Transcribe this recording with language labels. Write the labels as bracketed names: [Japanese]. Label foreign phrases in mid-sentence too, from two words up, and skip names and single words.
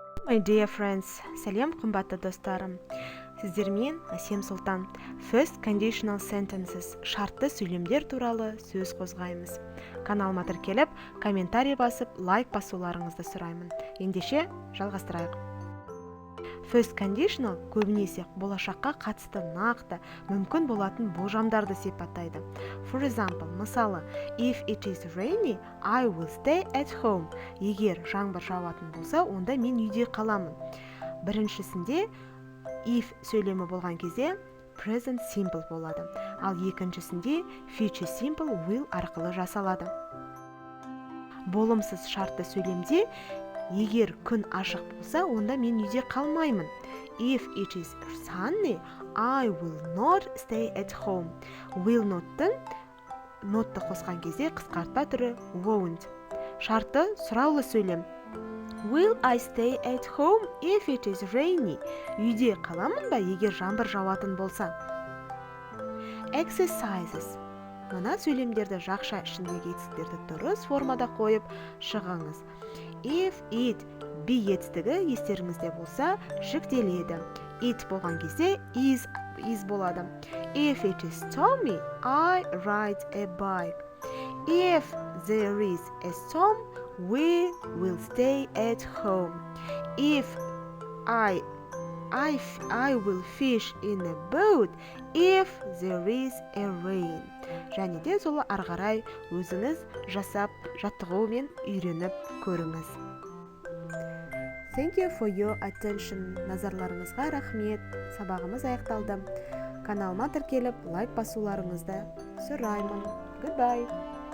[English] My dear friends, [Kazakh] сәлем қымбатты достарым. Сіздермен Әсем Сұлтан. [English] First conditional sentences, [Kazakh] шартты сөйлемдер туралы сөз қозғаймыз. Каналыма тіркеліп, комментарий басып, лайк басуларыңызды сұраймын. Ендеше жалғастырайық. [English] First conditional [Kazakh] көбінесе болашаққа қатысты нақты, мүмкін болатын болжамдарды сипаттайды. [English] For example, мысалы, if it is rainy, I will stay at home. [Kazakh] Егер жаңбыр жауатын болса, онда мен үйде қаламын. Біріншісінде if сөйлемі болған кезде [English] present simple [Kazakh] болады. Ал екіншісінде [English] future simple will [Kazakh] арқылы жасалады. Болымсыз шартты сөйлемде егер күн ашық болса, онда мен үйде қалмаймын. [English] If it is sunny, I will not stay at home. Will not'ты [Kazakh] қосқан кезде қысқартпа түрі won't. Шартты сұраулы сөйлем. [English] Will I stay at home if it is rainy? [Kazakh] Үйде қаламын ба, егер жаңбыр жауатын болса? [English] Exercises. [Kazakh] Мына сөйлемдерді жақша ішіндегі етістіктерді дұрыс формада қойып шығыңыз. [English] If it be [Kazakh] етістігі естеріңізде болса жүктеледі. It болған кезде is болады. [English] If it is stormy, I ride a bike. If there is a storm, we will stay at home. If I will fish in a boat if there is a rain. [Kazakh] Және де сол арғарай өзіңіз жасап, жаттығумен үйреніп көріңіз. [English] Thank you for your attention. [Kazakh] Назарларыңызға рахмет. Сабағымыз аяқталды. Каналыма тіркеліп, лайк басуларыңызды сұраймын. [English] Goodbye.